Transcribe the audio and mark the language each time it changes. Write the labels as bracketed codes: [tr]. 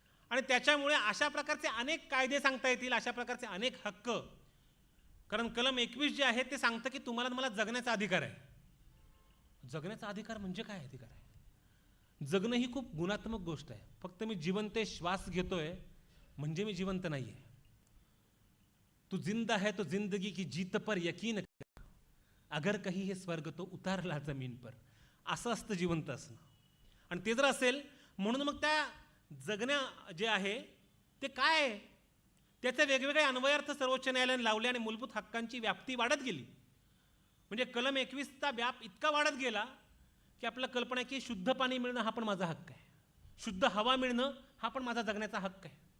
[mr] आणि त्याच्यामुळे अशा प्रकारचे अनेक कायदे सांगता येतील, अशा प्रकारचे अनेक हक्क. कारण कलम 21 जे आहे ते सांगतं की तुम्हाला मला जगण्याचा अधिकार आहे. जगण्याचा अधिकार म्हणजे काय अधिकार आहे? जगणं ही खूप गुणात्मक गोष्ट आहे. फक्त मी जिवंत श्वास घेतोय म्हणजे मी जिवंत नाही आहे. [hi] तू जिंदा है तो जिंदगी की जीत पर यकीन कर, अगर कहीं हे स्वर्ग तो उतारला जमीन पर. [mr] असं असतं जिवंत असणं. आणि ते जर असेल म्हणून मग त्या जगण्या जे आहे ते काय आहे, त्याचे वेगवेगळे अन्वयार्थ सर्वोच्च न्यायालयाने लावले आणि मूलभूत हक्कांची व्याप्ती वाढत गेली. म्हणजे कलम 21चा व्याप इतका वाढत गेला की आपल्याला कल्पना आहे की शुद्ध पाणी मिळणं हा पण माझा हक्क आहे, शुद्ध हवा मिळणं हा पण माझा जगण्याचा हक्क आहे.